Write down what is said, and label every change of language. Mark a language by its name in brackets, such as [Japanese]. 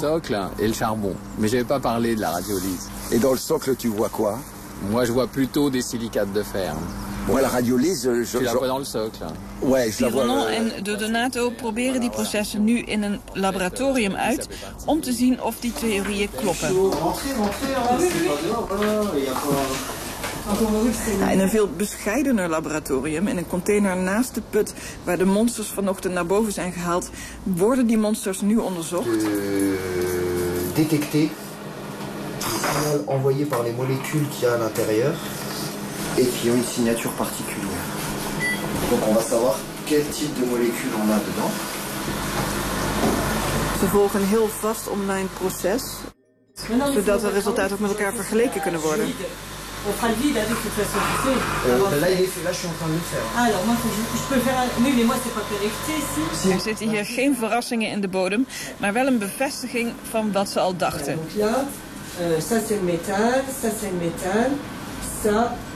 [French] Le socle et le charbon, mais j'avais pas parlé de la radiolyse. Et dans le socle, tu vois quoi? Moi, je vois plutôt des silicates de fer. Ouais, la radiolyse, je la vois dans le socle. Ouais, je la vois. [Dutch] Pironon en de Donato proberen die processen nu in een laboratorium uit om te zien of die theorieën kloppen. In een veel bescheidener laboratorium, in een container naast de put waar de monsters vanochtend naar boven zijn gehaald, worden die monsters nu onderzocht. [French] Détecté. Signal envoyé par les molécules qu'il y a à l'intérieur. Et qui ont une signature particulière. Donc on va savoir quel type de molécule on a dedans. [Dutch] Ze volgen een heel vast online proces, zodat de resultaten ook met elkaar vergeleken kunnen worden. [French] On fera le vide avec cette façon, tu sais. Là, il est fait, là, je suis en train de le faire. Alors, moi, je peux faire un... Oui, mais moi, c'est pas connecté, si. [Dutch] Er zitten hier geen verrassingen in de bodem, maar wel een bevestiging van wat ze al dachten. [French] Donc là, ça c'est le méthane, ça c'est le méthane, ça...